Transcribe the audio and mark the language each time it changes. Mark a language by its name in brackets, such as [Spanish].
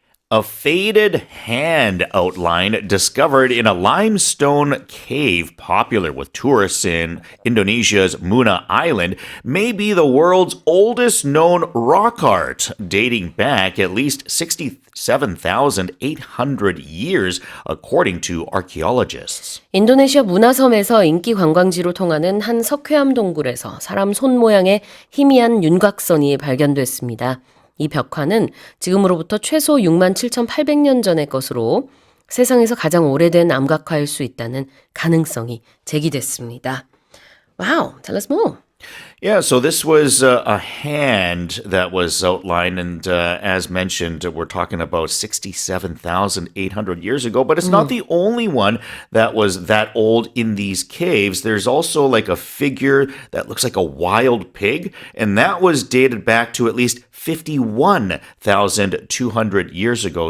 [English] A faded hand outline discovered in a limestone cave popular with tourists in Indonesia's Muna Island may be the world's oldest known rock art, dating back at least 67,800 years, according to archaeologists. [Korean] 인도네시아 문화섬에서 인기 관광지로 통하는 한 석회암 동굴에서 사람 손 모양의 희미한 윤곽선이 발견됐습니다. 이 벽화는 지금으로부터 최소 67,800년 전의 것으로 세상에서 가장 오래된 암각화일 수 있다는 가능성이 제기됐습니다. [English] Wow, tell us more. Yeah, so this was a hand that was outlined, and as mentioned, we're talking about 67,800 years ago, but it's not the only one that was that old in these caves. There's also like a figure that looks like a wild pig, and that was dated back to at least 51,200 years ago.